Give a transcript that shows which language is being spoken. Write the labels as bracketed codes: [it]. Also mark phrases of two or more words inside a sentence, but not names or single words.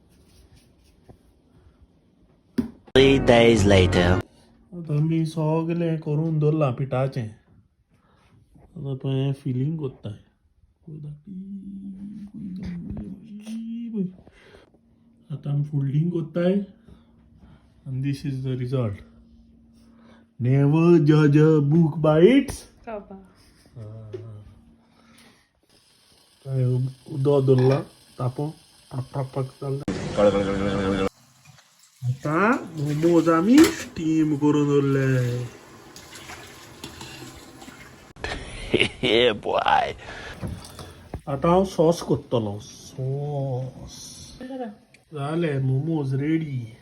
[en] 3 days later. [kok] आता मी सगळे करून दवरला पिठाचे. आता पळय फिलिंग कोत्ताय. आता आमी फोल्डिंग कोत्ताय [en] and this is the result. Never judge a book by its [kok] उदो दवरला तापो टाक चालला. आता मोमोज आम्ही स्टीम करून दवरले. [en] Yeah, boy. [kok] आता हांव सॉस कोत्तलो. सॉस जाले मोमोज रेडी.